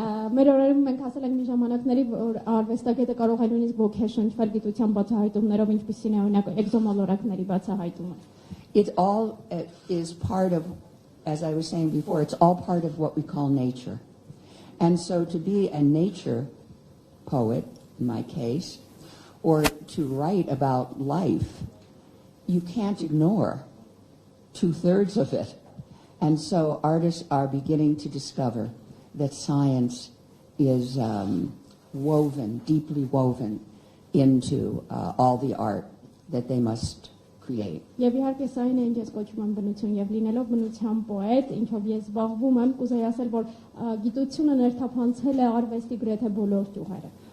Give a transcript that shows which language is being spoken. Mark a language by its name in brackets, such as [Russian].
[Armenian] Մեր օրերում մենք հասել ենք մի ժամանակների, որ արվեստագետը կարող է նույնիսկ ոգեշնչվել գիտության բացահայտումներով, ինչպիսին է օրինակ էկզոմոլորակների բացահայտումը. [English] It all is part of, as I was saying before, it's all part of what we call nature. And so to be a nature poet, in my case, or to write about life, you can't ignore 2/3 of it. And so artists are beginning to discover that science is woven, deeply woven into all the art that they must create. [Armenian] Եվ իհարկե սա այն է, ինչ ես կոչում եմ բնություն, եւ լինելով բնության պոետ, ինչով ես զբաղվում եմ, կուզեի ասել, որ գիտությունը ներթափանցել է արվեստի գրեթե բոլոր ճյուղերը.